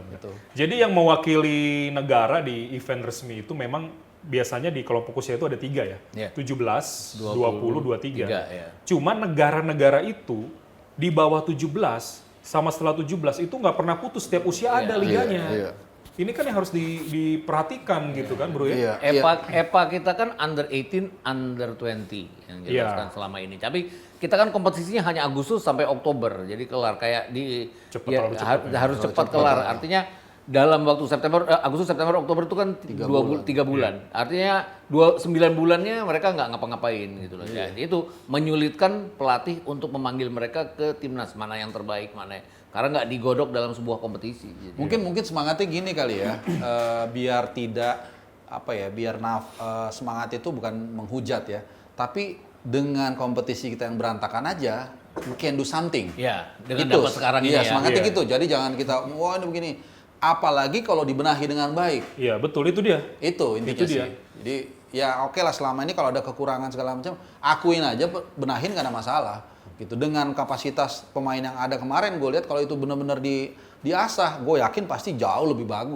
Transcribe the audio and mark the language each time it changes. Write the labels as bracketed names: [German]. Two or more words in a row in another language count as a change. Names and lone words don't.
[Indonesian] Jadi yang mewakili negara di event resmi itu memang biasanya di kelompok usia itu ada 3 ya. 17, 20, 23. Cuma negara-negara itu di bawah 17 sama setelah 17 itu nggak pernah putus, setiap usia ada liganya. Ini kan yang harus diperhatikan gitu kan bro ya. EPA kita kan under 18, under 20 yang jelaskan selama ini. Tapi kita kan kompetisinya hanya Agustus sampai Oktober, jadi kelar kayak harus cepat kelar. Artinya dalam waktu Agustus, September, Oktober itu kan 3 bulan. Artinya 9 bulannya mereka nggak ngapa-ngapain gitu loh. Jadi itu menyulitkan pelatih untuk memanggil mereka ke timnas mana yang terbaik, mana karena nggak digodok dalam sebuah kompetisi. Gitu. Mungkin semangatnya gini kali ya, biar tidak semangat itu bukan menghujat ya, tapi dengan kompetisi kita yang berantakan aja, [English] we can do something. [Indonesian] Ya, dengan dapat sekarang ini ya. Semangatnya gitu. Jadi jangan kita, wah ini begini. Apalagi kalau dibenahi dengan baik. Iya betul, itu dia. Itu intinya sih. Jadi ya oke lah, selama ini kalau ada kekurangan segala macam, akuin aja, benahin nggak ada masalah. Gitu. Dengan kapasitas pemain yang ada kemarin, gue lihat kalau itu benar-benar diasah, gue yakin pasti jauh lebih bagus.